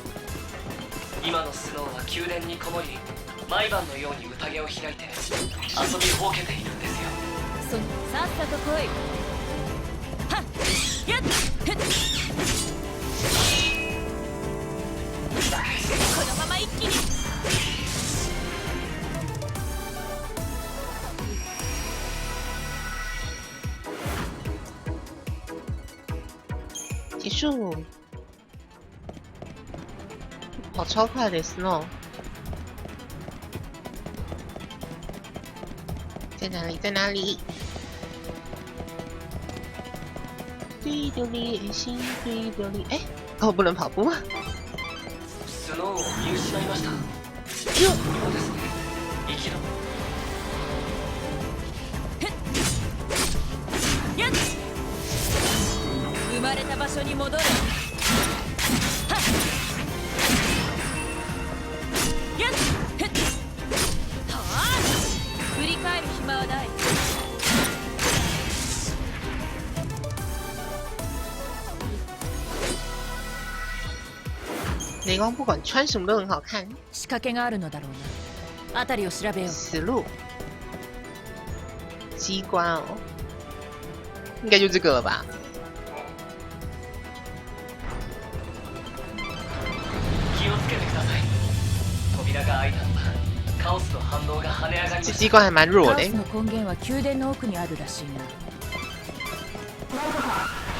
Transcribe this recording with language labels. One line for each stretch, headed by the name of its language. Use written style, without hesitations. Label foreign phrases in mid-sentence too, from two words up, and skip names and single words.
Japanese: 今のスノーは宮殿にこもり毎晩のように宴を開いて遊びほうけているんですよ。さっさと来い。はっやっふっこのまま一気に。
Chinese: 结束。跑超快的 Snow。在哪里？在哪里？对丢里，心对丢里。哎，哦，不能跑步。
Japanese: スノーを見失いました。哟，そうですね。息のやっ生まれた場所に戻れ。はっやっふっはあ振り返る暇はない。
Chinese: 雷光不管穿什么都很好看。
Japanese: 仕掛けがあるのだろうな。辺りを調べよう。
Chinese: 死路，机关哦，应该就这个了吧？
Japanese: 気をつけてください。扉が開いたのはカオスの反応が跳ね上がりま
Chinese: 这
Japanese: した。
Chinese: 机关还蛮弱的
Japanese: カオス。の根源は宮殿の奥にあるらしいな。